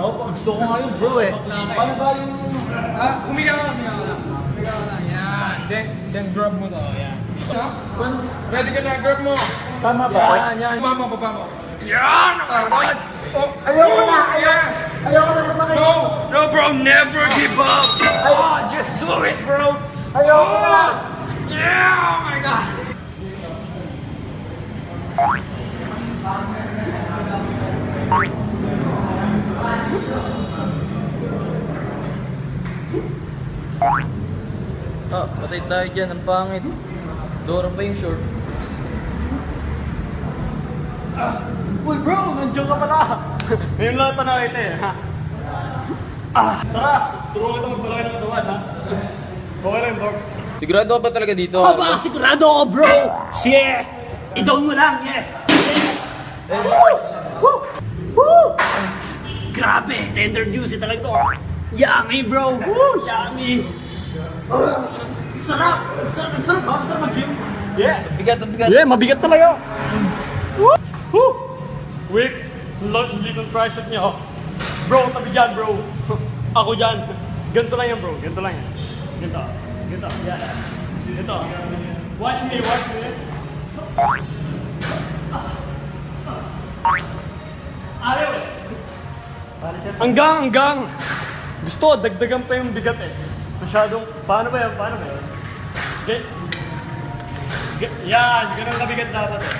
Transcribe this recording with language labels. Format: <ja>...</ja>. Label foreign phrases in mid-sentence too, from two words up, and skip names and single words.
<tl>Oo, gusto ko nga yun bro eh. Paano ba yung... Humiga ka lang, humiga ka lang. Humiga ka lang, yan. Then grab mo to, yan. Ready ka na, grab mo. Tama ba? Yan. Baba mo. Yan! Agad! Oh, Ayoko na! yeah. Ayoko na lumakay!</tl> <en>No! No bro, never give up! Just do it bro!</en> <tl>Ayoko na!</tl> <en>Yeah! Oh my god!</en> <tl>Ah, patay tayo dyan. Ang pangit. Dora pa yung short. Uy bro, nandiyan ka pala. Ngayon lang ito nakita eh. Ha? Tara, turuan kita magbalaki ng katawan ha. Okay lang bro. Sigurado ka ba talaga dito? Aba, sigurado ako bro! Yeah! I-down mo lang, yeah! Woo! Woo! Grabe, tender juicy talaga to. Yummy bro! Woo! Yummy! Sarap! Sarap! Sarap ba? Sarap mag-gym? Yeah! Bigat, ang bigat. Yeah, mabigat talaga! Woo! Woo! Wait! Hindi ng tricep niya oh. Bro, tabi dyan bro! Ako dyan! Ganito lang yan bro, ganito lang yan. Ganito. Ganito, yan. Ganito.</tl> <en>Watch me, watch me.</en> <tl>Ayaw eh. Hanggang. Gusto, dagdagan pa yung bigat eh. Masyadong, paano ba yan? Yan, ganun kabigat dapat eh.</tl>